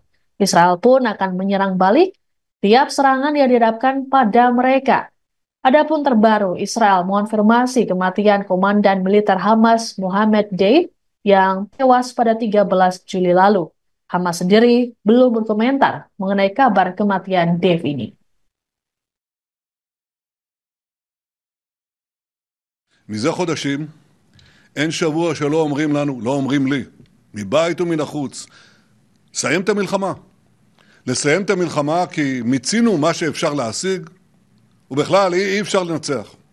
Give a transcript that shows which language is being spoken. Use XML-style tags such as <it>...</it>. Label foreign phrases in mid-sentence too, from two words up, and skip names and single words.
<id>Israel pun akan menyerang balik tiap serangan yang dihadapkan pada mereka. Adapun terbaru, Israel mengonfirmasi kematian Komandan Militer Hamas Mohammed Deif yang tewas pada 13 Juli lalu. Hamas sendiri belum berkomentar mengenai kabar kematian Deif ini.</id> <he>מזה חודשים אין שבוע שלא אומרים לנו, לא אומרים לי, מבית ומן החוץ, סיים את המלחמה. לסיים את המלחמה כי מיצינו מה שאפשר להשיג, ובכלל אי אפשר לנצח.</he>